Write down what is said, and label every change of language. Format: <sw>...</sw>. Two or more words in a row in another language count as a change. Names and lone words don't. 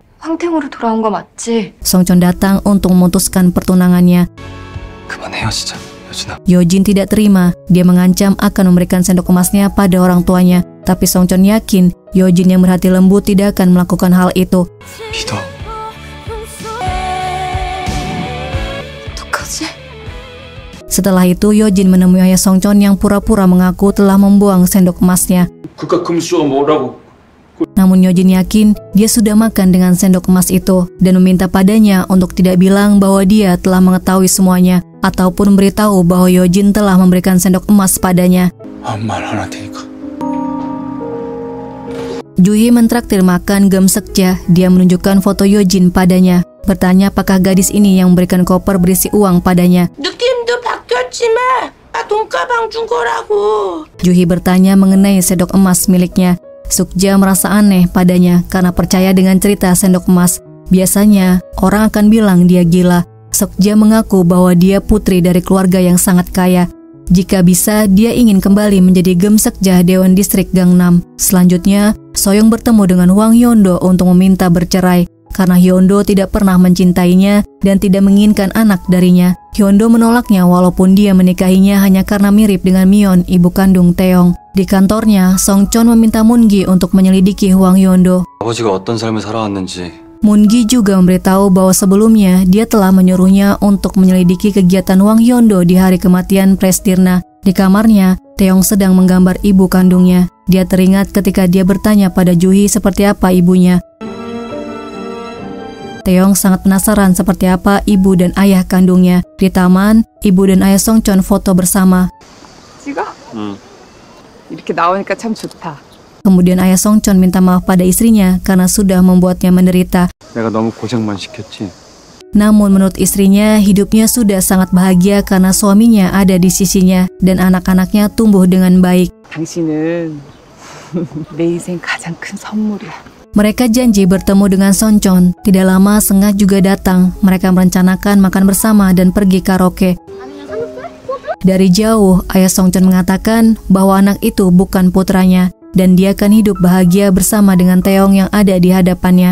<ko>황탱으로 돌아온 거 맞지?</ko> <id>Songchon datang untuk memutuskan pertunangannya.</id> <ko>그만 헤어지자, 여진아.</ko> <id>Yojin tidak terima. Dia mengancam akan memberikan sendok emasnya pada orang tuanya. Tapi Songchon yakin Yojin yang berhati lembut tidak akan melakukan hal itu.</id> <ko>믿어. 어떡하지?</ko> <id>Setelah itu, Yojin menemui ayah Songchon yang pura-pura mengaku telah membuang sendok emasnya.</id> <ko>그깟 금수저 뭐라고?</ko> <id>Namun Yojin yakin dia sudah makan dengan sendok emas itu dan meminta padanya untuk tidak bilang bahwa dia telah mengetahui semuanya ataupun memberitahu bahwa Yojin telah memberikan sendok emas padanya.</id> <ko>아무 말 안 할 테니까.</ko> <id>Juhi mentraktir makan gemsekja. Dia menunjukkan foto Yojin padanya, bertanya apakah gadis ini yang memberikan koper berisi uang padanya.</id> <ko>느낌도 바뀌었지만 돈가방 준 거라고.</ko> <id>Juhi bertanya mengenai sendok emas miliknya. Sukja merasa aneh padanya karena percaya dengan cerita sendok emas. Biasanya, orang akan bilang dia gila. Sukja mengaku bahwa dia putri dari keluarga yang sangat kaya. Jika bisa, dia ingin kembali menjadi gemsekja Dewan Distrik Gangnam. Selanjutnya, Soyoung bertemu dengan Hwang Hyeondo untuk meminta bercerai. Karena Hyeondo tidak pernah mencintainya dan tidak menginginkan anak darinya. Hyeondo menolaknya walaupun dia menikahinya hanya karena mirip dengan Myeon, ibu kandung Taeyong. Di kantornya, Songchon meminta Moon-gi untuk menyelidiki Hwang Hyeondo.</id> <ko>아버지가 어떤 삶을 살아왔는지</ko> <id>Moon-gi juga memberitahu bahwa sebelumnya dia telah menyuruhnya untuk menyelidiki kegiatan Hwang Hyeondo di hari kematian Presdirna. Di kamarnya, Taeyong sedang menggambar ibu kandungnya. Dia teringat ketika dia bertanya pada Juhi seperti apa ibunya. Taeyong sangat penasaran seperti apa ibu dan ayah kandungnya. Di taman, ibu dan ayah Songchon foto bersama.</id> <ko>찍어? 이렇게 나오니까 참 좋다.</ko> <id>Kemudian ayah Songchon minta maaf pada istrinya karena sudah membuatnya menderita.</id> <ko>내가 너무 고생만 시켰지.</ko> <id>Namun menurut istrinya, hidupnya sudah sangat bahagia karena suaminya ada di sisinya dan anak-anaknya tumbuh dengan baik.</id> <ko>당신은 내 인생 가장 큰 선물이야.</ko> <id>Mereka janji bertemu dengan Songchon. Tidak lama Sengah juga datang. Mereka merencanakan makan bersama dan pergi karaoke. Dari jauh, ayah Songchon mengatakan bahwa anak itu bukan putranya dan dia akan hidup bahagia bersama dengan Taeyong yang ada di hadapannya.</id>